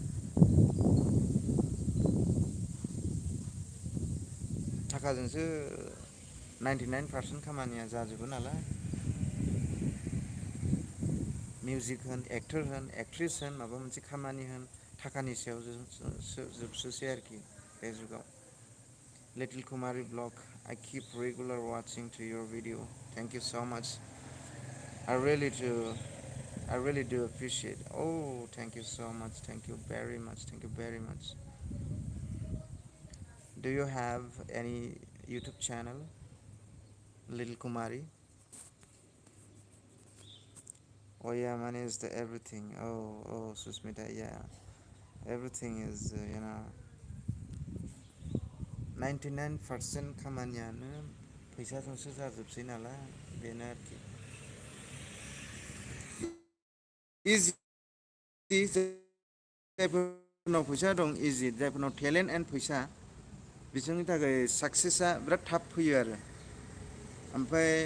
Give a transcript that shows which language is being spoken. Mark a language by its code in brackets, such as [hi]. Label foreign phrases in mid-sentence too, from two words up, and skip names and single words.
[brx] थाखाजोंसो 99% खामानिया जाजोबो नालाय मिउजिक होन एक्टर होन एक्ट्रिस होन माबा मोनसे खामानि होन थाखानि सायाव जोबसोसै आरोखि बे जुगाव लिटिल कुमारि ब्लग [en] I keep regular watching to your video thank you so much I really do I really do appreciate oh thank you so much thank you very much thank you very much do you have any YouTube channel Little Kumari oh yeah money is the everything oh Susmita yeah everything is [brx] 99% खामानियानो फैसाजोंसो जाजोबसै नालाय बेनो आरोखि इजि जायफोरनाव फैसा दं इजि जायफोरनाव [en] talent and [brx] फैसा बिसोरनि थाखाय साक्सेसआ बिराद थाब फैयो आरो ओमफ्राय